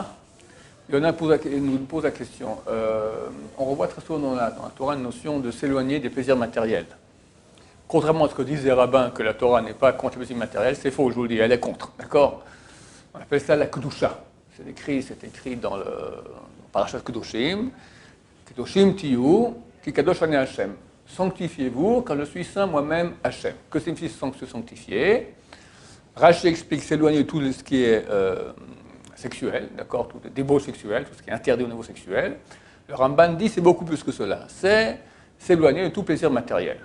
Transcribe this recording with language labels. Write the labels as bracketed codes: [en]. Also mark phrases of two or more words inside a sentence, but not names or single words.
[fr] Yona nous pose la question. On revoit très souvent dans la Torah une notion de s'éloigner des plaisirs matériels. Contrairement à ce que disent les rabbins, que la Torah n'est pas contre les plaisirs matériels, c'est faux, je vous le dis, elle est contre. D'accord? On appelle ça la Kedusha. C'est écrit dans le Parashat Kedoshim. [he] קדושים תהיו כי קדוש אני השם. [fr] Sanctifiez-vous, quand je suis saint moi-même Hashem. Que signifie se sanctifier? Rashi explique s'éloigner de tout ce qui est sexuel, d'accord, tout le débauche sexuel, tout ce qui est interdit au niveau sexuel. Le Ramban dit c'est beaucoup plus que cela. C'est s'éloigner de tout plaisir matériel.